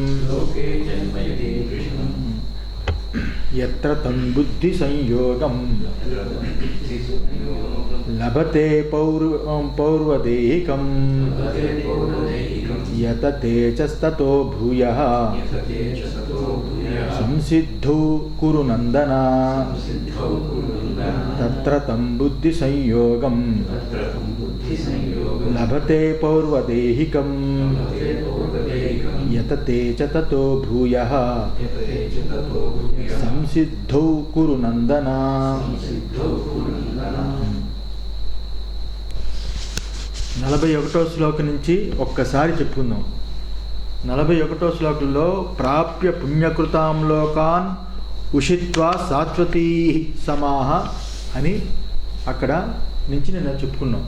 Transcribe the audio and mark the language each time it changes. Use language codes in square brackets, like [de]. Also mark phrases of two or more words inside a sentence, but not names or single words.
[sa] यत्र तन्बुद्धिसंयोगं लभते पौर्वदेहिकं यतते च भूयः संसिद्धौ कुरु नन्दन तत्र तं बुद्धिसंयोगं लभते पौर्वदेहिकं यतते च ततो भूयः संसिद्धौ कुरु నందన। [te] 41వ శ్లోకం నుంచి ఒక్కసారి చెప్పుకుందాం. 41వ శ్లోకంలో [sa] ప్రాప్య పుణ్యకృతాం లోకాన్ ఉషిత్వా శాశ్వతీ సమాహ [te] అని అక్కడ నుంచి నేను చెప్పుకున్నాం.